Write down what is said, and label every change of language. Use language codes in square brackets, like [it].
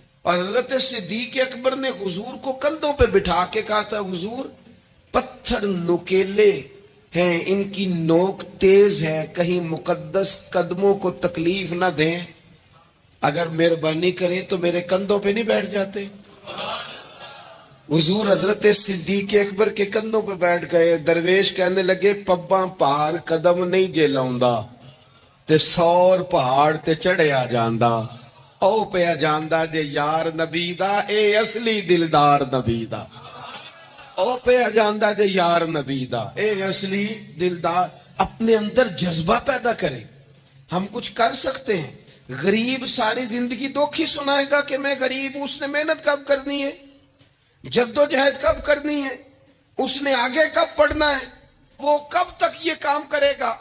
[ur] اور حضرت صدیق اکبر نے حضور کو کندھوں پہ بٹھا کے کہا تھا حضور پتھر نکیلے ہیں, ان کی نوک تیز ہے, کہیں مقدس قدموں کو تکلیف نہ دیں, اگر مہربانی کریں تو میرے کندھوں پہ نہیں بیٹھ جاتے. حضور حضرت صدیق اکبر کے کندھوں پہ بیٹھ گئے. [pa] درویش کہنے لگے پباں پار قدم نہیں جے لاؤندا تے 100 پہاڑ تے چڑھیا جاندا, او پیا جاندا جے یار نبی دا, اے اصلی دلدار نبی دا. او پیا جاندا جے یار نبی دا, اے اصلی دلدار. [ur] اپنے اندر جذبہ پیدا کریں. ہم کچھ کر سکتے ہیں. غریب ساری زندگی دکھ ہی سنائے گا کہ میں غریب ہوں. اس نے محنت کب کرنی ہے, جد و جہد کب کرنی ہے, اس نے آگے کب پڑھنا ہے, وہ کب تک یہ کام کرے گا.